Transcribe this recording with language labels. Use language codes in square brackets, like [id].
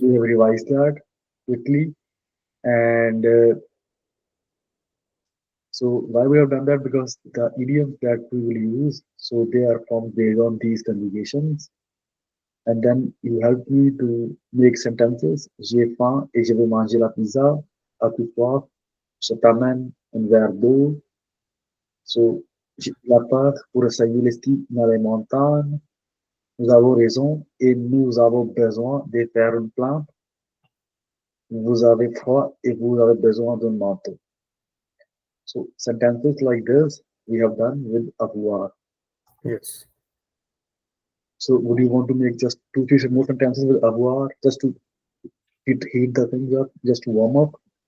[en] we have revised that quickly. And so why we have done that? Because the idioms that we will use, so they are formed based on these conjugations. and then you help me to make sentences. [fr] J'ai faim et je vais manger la pizza. As-tu soif? Je t'amène un verre d'eau. [en] So, [fr] j'ai la peur pour essayer les skis dans les montagnes. Nous avons raison et nous avons besoin de faire une plante. Vous avez froid et vous avez besoin d'un manteau. [en] So, sentences like this we have done with avoir. Yes. So, would you want to make just 2 3 more sentences with avoir just to heat the things up, just to warm up?